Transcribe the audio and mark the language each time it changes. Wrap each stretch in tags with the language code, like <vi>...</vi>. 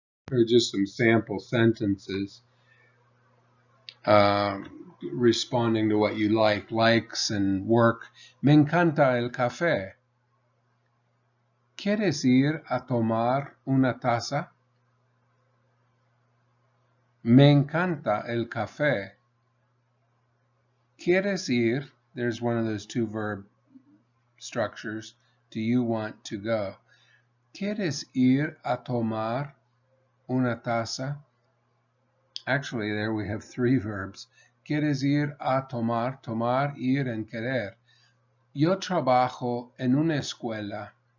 <en>Or just some sample sentences responding to what you like, likes and work.</en> <es>Me encanta el café. ¿Quieres ir a tomar una taza? Me encanta el café. ¿Quieres ir?</es> <en>There's one of those two verb structures. Do you want to go?</en> <es>¿Quieres ir a tomar una taza?</es> <en>Actually, there we have three verbs.</en> <es>¿Quieres ir a tomar? Tomar, ir, and querer. Yo trabajo en una escuela.</es>